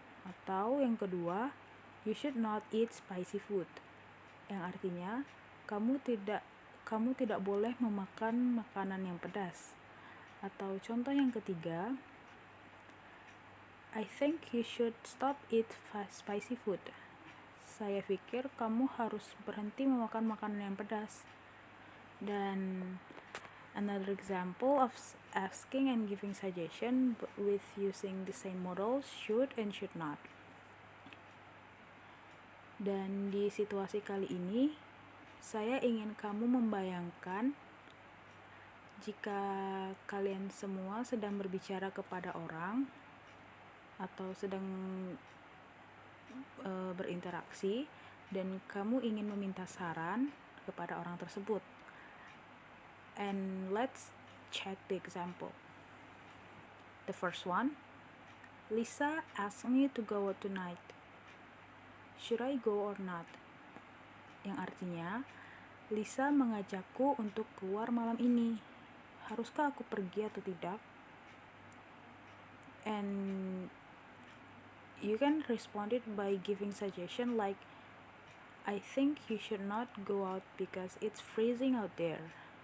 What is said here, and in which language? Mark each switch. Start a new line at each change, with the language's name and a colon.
Indonesian: Atau yang kedua,
English: you should not eat spicy food,
Indonesian: yang artinya kamu tidak boleh memakan makanan yang pedas. Atau contoh yang ketiga,
English: I think you should stop eat spicy food.
Indonesian: Saya pikir kamu harus berhenti memakan makanan yang pedas.
English: Dan another example of asking and giving suggestion with using the same models, should and should not.
Indonesian: Dan di situasi kali ini, saya ingin kamu membayangkan jika kalian semua sedang berbicara kepada orang atau sedang berinteraksi dan kamu ingin meminta saran kepada orang tersebut.
English: And let's check the example. The first one, Lisa asked me to go out tonight. Should I go or not?
Indonesian: Yang artinya, Lisa mengajakku untuk keluar malam ini. Haruskah aku pergi atau tidak?
English: And you can respond it by giving suggestion like, I think you should not go out because it's freezing out there.